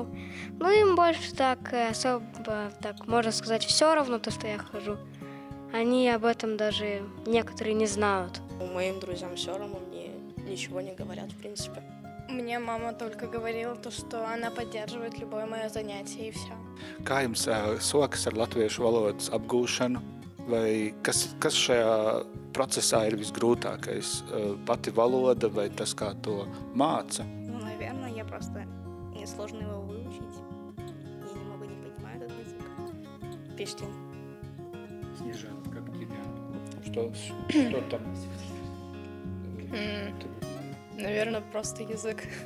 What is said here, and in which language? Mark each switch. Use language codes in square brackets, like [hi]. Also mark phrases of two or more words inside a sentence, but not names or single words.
[ru] Им больше так особо, можно сказать, все равно то, что я хожу. Они об этом даже некоторые не знают. Моим друзьям все равно, мне ничего не говорят, в принципе. Мне мама только говорила, что она поддерживает любое мое занятие, и все. [lv] Kā jums sokas ar latviešu valodas apgūšanu? Vai kas šajā procesā ir visgrūtākais? Pati valoda vai tas, kā to māca? [ru] Наверное, я просто несложно его выучить. Я немного не понимаю этот язык. Пиштин. Снежана, как тебя? Что там? Наверное, просто язык.